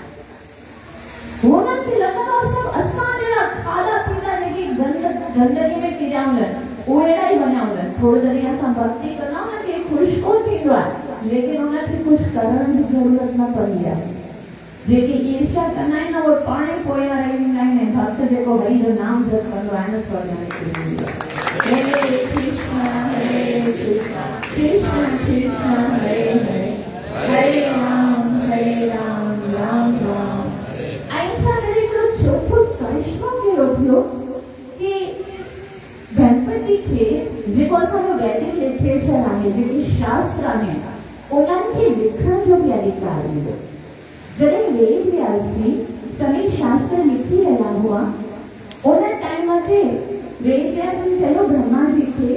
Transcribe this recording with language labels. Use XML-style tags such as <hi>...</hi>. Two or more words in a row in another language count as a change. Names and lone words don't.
<sd>हुननि खे लॻंदो आहे सभु असां जहिड़ा खाधा पीता जेकी गंदगी में किरिया हूंदा आहिनि उहे अहिड़ा ई बनिया हूंदा आहिनि थोरो जॾहिं असां भक्ति कंदा आहियूं न कि ख़ुशि कोन थींदो आहे लेकिन उनखे कुझु करण जी ज़रूरत न पवंदी आहे जेके ईर्ष्या कंदा आहिनि न उहे पाण ई पोयां रही वेंदा आहिनि ऐं भक्त जेको हरि जो नाम जप कंदो आहे न स्वर्ग में किरी वेंदो आहे हरे कृष्णा कृष्णा कृष्णा हरे हरे हरे राम राम राम ऐसा करे हिकिड़ो चोखो करिश्मो कहिड़ो थियो कि गणपति खे जेको असांजो वैदिक लिटरेचर आहे जेके शास्त्र आहिनि उन्हनि खे लिखण जो बि अधिकार मिलियो जॾहिं वेद व्यास जी सभई शास्त्र लिखी रहिया हुआ उन टाइम ते वेद व्यास जी चयो ब्रह्मा जी खे</sd>